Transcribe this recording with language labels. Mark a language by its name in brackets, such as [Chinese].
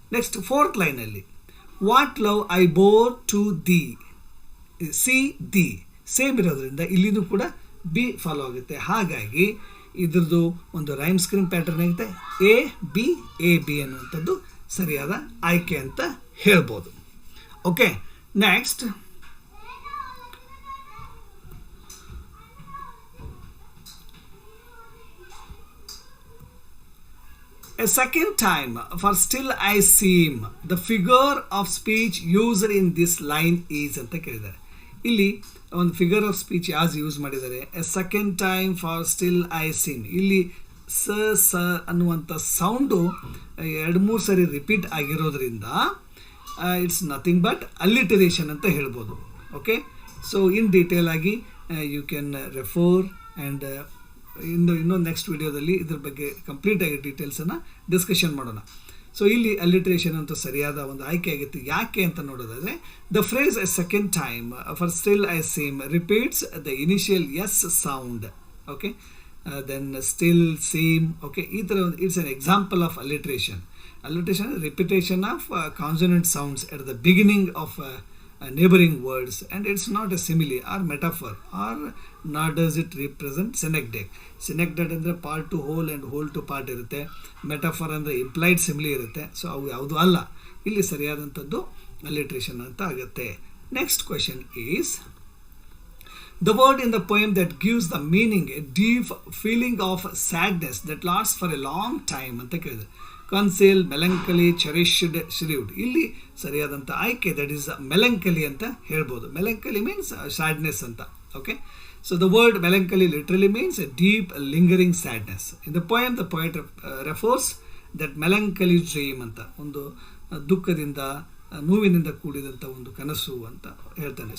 [Kannada] Next fourth ಲೈನಲ್ಲಿ [English] what love I bore to thee, [Kannada] see the same ಇರೋದ್ರಿಂದ ಇಲ್ಲಿನೂ ಕೂಡ ಬಿ ಫಾಲೋ ಆಗುತ್ತೆ. ಹಾಗಾಗಿ ಇದ್ರದ್ದು ಒಂದು ರೈಮ್ ಸ್ಕೀಮ್ ಪ್ಯಾಟರ್ನ್ ಆಗುತ್ತೆ ಎ ಬಿ ಅನ್ನುವಂಥದ್ದು ಸರಿಯಾದ ಆಯ್ಕೆ ಅಂತ ಹೇಳ್ಬೋದು. [English] okay, next a second time for still I seem, the figure of speech used in this line is [Kannada] ಅಂತ ಕೇಳಿದ್ದಾರೆ. ಇಲ್ಲಿ ಒಂದು ಫಿಗರ್ ಆಫ್ ಸ್ಪೀಚ್ ಯಾವ್ದು ಯೂಸ್ ಮಾಡಿದ್ದಾರೆ? [English] A second time for still I seem. [Kannada] ಇಲ್ಲಿ ಸ ಅನ್ನುವಂಥ ಸೌಂಡು 2-3 ಸರಿ ರಿಪೀಟ್ ಆಗಿರೋದ್ರಿಂದ [English] it's nothing but alliteration [Kannada] ಅಂತ ಹೇಳ್ಬೋದು. ಓಕೆ, ಸೊ ಇನ್ ಡೀಟೇಲ್ ಆಗಿ [English] you can refer [Kannada] ಆ್ಯಂಡ್ ಇನ್ನೊಂದು ನೆಕ್ಸ್ಟ್ ವಿಡಿಯೋದಲ್ಲಿ ಇದ್ರ ಬಗ್ಗೆ ಕಂಪ್ಲೀಟಾಗಿ ಡೀಟೇಲ್ಸನ್ನು ಡಿಸ್ಕಷನ್ ಮಾಡೋಣ. [English] so [Kannada] ಇಲ್ಲಿ ಅಲ್ಲಿಟ್ರೇಷನ್ ಅಂತೂ ಸರಿಯಾದ ಒಂದು ಆಯ್ಕೆ ಆಗಿತ್ತು. ಯಾಕೆ ಅಂತ ನೋಡೋದಾದರೆ, [English] The phrase a second time for still I same repeats the initial S sound. Okay, then still, same. Okay, [Kannada] ಈ ಥರ ಒಂದು [English] It's an example of alliteration. Alliteration is repetition of consonant sounds at the beginning of neighboring words, and it's not a simile or metaphor, or nor does it represent synecdoche. [Kannada] Synecdoche ಅಂದರೆ [English] part to whole and whole to part [Kannada] ಇರುತ್ತೆ. Metaphor ಅಂದರೆ implied simile ಇರುತ್ತೆ. So ಅವು ಯಾವುದು ಅಲ್ಲ. ಇಲ್ಲಿ ಸರಿಯಾದಂಥದ್ದು alliteration ಅಂತ ಆಗುತ್ತೆ. [English] next question is the word in the poem that gives the meaning a deep feeling of sadness that lasts for a long time [Kannada] ಅಂತ ಕೇಳಿದೆ. [English] Console, melancholy, cherished, shrived. [Kannada] ಇಲ್ಲಿ ಸರಿಯಾದಂಥ ಆಯ್ಕೆ ದಟ್ ಈಸ್ ಮೆಲಂಕಲಿ ಅಂತ ಹೇಳ್ಬೋದು. [English] Melancholy means sadness ಅಂತ. Okay, so the word melancholy literally means a deep lingering sadness. In the poem the poet refers that melancholy dream [Kannada] ಅಂತ, ಒಂದು ದುಃಖದಿಂದ, ನೋವಿನಿಂದ ಕೂಡಿದಂಥ ಒಂದು ಕನಸು ಅಂತ ಹೇಳ್ತಾನೆ.